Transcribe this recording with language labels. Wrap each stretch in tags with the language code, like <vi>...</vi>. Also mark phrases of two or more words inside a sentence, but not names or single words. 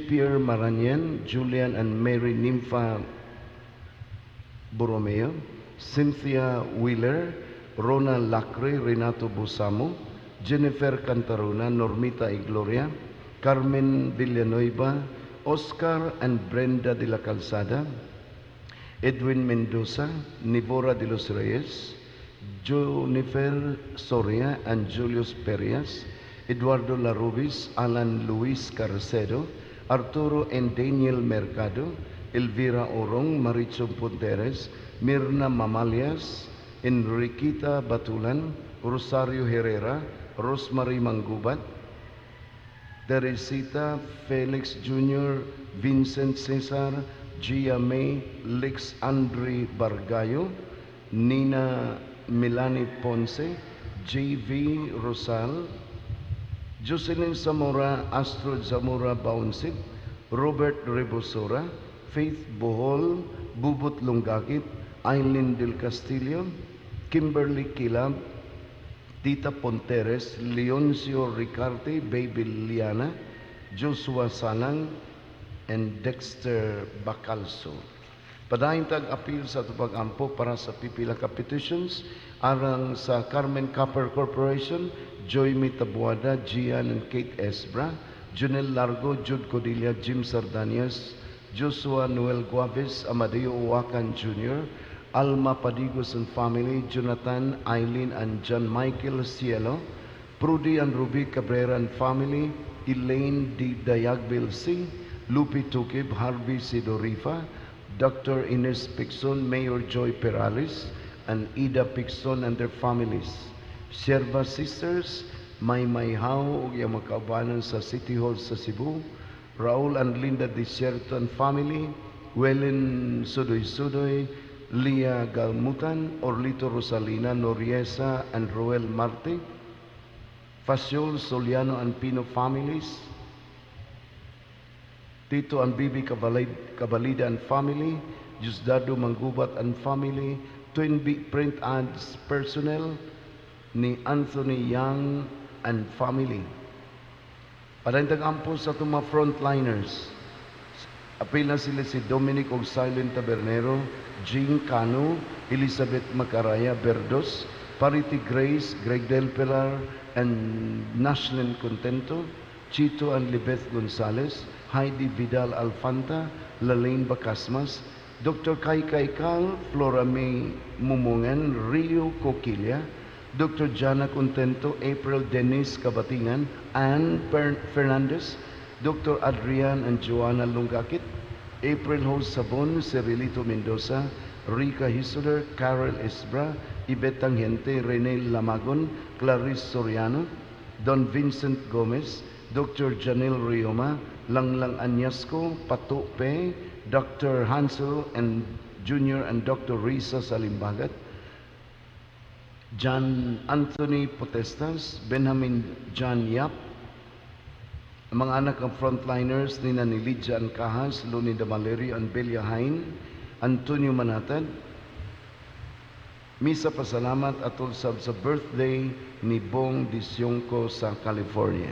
<ceb>Pierre Maranyan, Julian and Mary Nympha Borromeo, Cynthia Wheeler, Rona Lacre, Renato Busamo, Jennifer Cantarona, Normita Igloria, Carmen Villanueva, Oscar and Brenda de la Calzada, Edwin Mendoza, Nivora de los Reyes, Jennifer Soria and Julius Perias, Eduardo Larubis, Alan Luis Carcedo, Arturo and Daniel Mercado, Elvira Orong, Marichum Punteres, Mirna Mamalias, Enriquita Batulan, Rosario Herrera, Rosemary Manggubat, Teresita Felix Jr., Vincent Cesar, Gia May, Lex Andre Bargayo, Nina Milani Ponce, J.V. Rosal, Jocelyn Zamora, Astro Zamora Baunsip, Robert Rebosora, Faith Bohol, Bubut Lunggakit, Eileen Del Castillo, Kimberly Kilab, Tita Ponteres, Leoncio Ricarte, Baby Liana, Joshua Salang, and Dexter Bacalso. Padayon tag-appeal sa tupag-ampo para sa pipila ka petitions arang sa Carmen Copper Corporation, Joy Mitabuada, Gian and Kate Esbra, Junel Largo, Jude Codilla, Jim Sardanias, Joshua Noel Guaves, Amadeo Uwakan Jr., Alma Padigos and family, Jonathan, Eileen and John Michael Cielo, Prudy and Ruby Cabrera and family, Elaine D. Dayagbil C., Lupi Tukib, Harvey Sidorifa, Dr. Ines Pixon, Mayor Joy Perales, and Ida Pixon and their families. Sierva Sisters, Maymay Hao, ug iyang mga kaubanan sa City Hall sa Cebu, Raul and Linda Desierto and family, Welen Sudoy-Sudoy, Lia Galmutan, Orlito Rosalina, Noriesa and Roel Marte, Faciol Soliano and Pino families, Tito and Bibi Cabalida and family, Jusdado Manggubat and family, Twin Big Print Ads personnel, ni Anthony Young and family. Padayong tag-ampo sa itong mga frontliners. Apil na sila si Dominic og Silent Tabernero, Jean Cano, Elizabeth Macaraya Berdos, Parity Grace, Greg Del Pilar, and Nashlin Contento, Chito and Libeth Gonzalez, Heidi Vidal Alfanta, Lalaine Bacasmas, Dr. Kai Cal, Flora May Mumungan, Rio Coquilla, Dr. Jana Contento, April Denise Kabatingan, Anne Fernandez, Dr. Adrian and Joanna Lungakit, April Hose Sabon, Cirilito Mendoza, Rica Hisuler, Carol Esbra, Yvette Tangente, Rene Lamagon, Clarice Soriano, Don Vincent Gomez, Dr. Janelle Rioma, Langlang Anyasco, Pato Pe, Dr. Hansel and Jr. and Dr. Risa Salimbagat, John Anthony Potestas, Benjamin John Yap, ang mga anak ng frontliners ni Lydia Ancahas, Lunida Valerio and Belia Hain, Antonio Manatad. Misa pasalamat atol sa birthday ni Bong Disyongko sa California.</ceb>